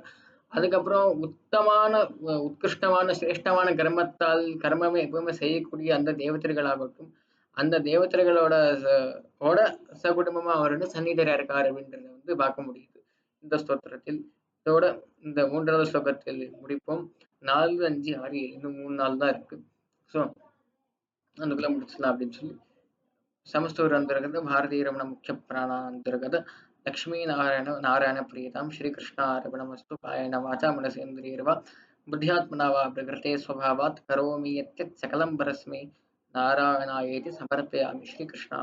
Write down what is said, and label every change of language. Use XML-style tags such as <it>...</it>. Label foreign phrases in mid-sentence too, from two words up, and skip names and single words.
<ta>அதுக்கப்புறம் உத்கிருஷ்டமான சிரேஷ்டமான கர்மமே எப்பவுமே செய்யக்கூடிய அந்த தேவதைகளாகட்டும், அந்த தேவதைகளோட ஓட சகுடும்பமா அவர் வந்து சந்நிதரா இருக்கார் அப்படின்றத வந்து பார்க்க முடியுது இந்த ஸ்தோத்திரத்தில். இதோட இந்த மூன்றாவது ஸ்லோகத்தில் முடிப்போம். 4, 5, 6, 7 இன்னும் 3 நாள் தான் இருக்கு. ஸோ அதுக்குள்ள முடிச்சிடலாம் அப்படின்னு சொல்லி</ta> <sa>समस्तूर अंतर्गत भारतीय रमण मुख्य प्राण अंतर्गत लक्ष्मी नारायण नारायण प्रियतां श्रीकृष्णार्पणमस्तु कायेन वाचा मनसेन्द्रियैर्वा बुद्ध्यात्मना वा प्रकृते स्वभावात् करोमि यत् सकलं परस्मै नारायणायेति समर्पयामि श्रीकृष्णार्पणमस्तु।</sa>